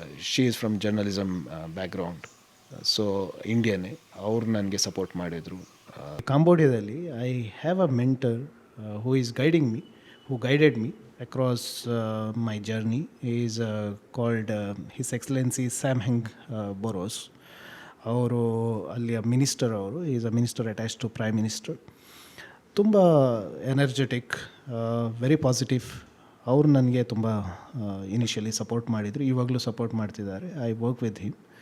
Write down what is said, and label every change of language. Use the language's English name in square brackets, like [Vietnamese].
[English] She is from journalism background, so ಇಂಡಿಯನ್ನೇ. [Kannada] ಅವ್ರು ನನಗೆ support ಮಾಡಿದರು. [English] ಕಂಬೋಡಿಯಾದಲ್ಲಿ I have a mentor who is guiding me, who guided me across my journey. He is called His Excellency Samdech Boros. [Kannada] ಅವರು ಅಲ್ಲಿಯ minister. [English] ಅವರು is a minister attach to prime minister. ತುಂಬ energetic, very positive. [Kannada] ಅವರು ನನಗೆ ತುಂಬ initially support ಮಾಡಿದರು, ಇವಾಗಲೂ support ಮಾಡ್ತಿದ್ದಾರೆ. [English] I work with him.